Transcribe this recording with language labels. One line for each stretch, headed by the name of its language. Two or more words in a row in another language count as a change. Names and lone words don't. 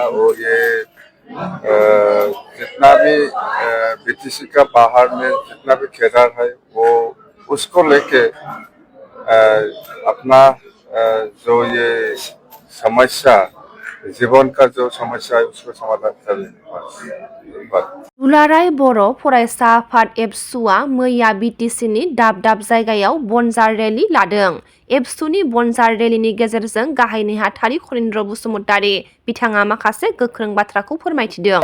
Hindi: और ये जितना भी बीटीसी का बाहर में जितना भी घेरा है वो उसको लेके अपना जो ये समस्या जीवन का जो समस्या है उसको समाधान करें।
Bodo: दुलाराय बर' फरायसा आफाद एबसुआ मैया बिटिसिनि दाब दाब जायगायाव बनजार रेलि लादों। एबसुनि बनजार रेलिनि गेजेरजों गाहाय नेहाथारि खनीन्द्र बसुमतारी बिथाङा माखासे गोख्रों बाथ्राखौ फोरमायथिदों।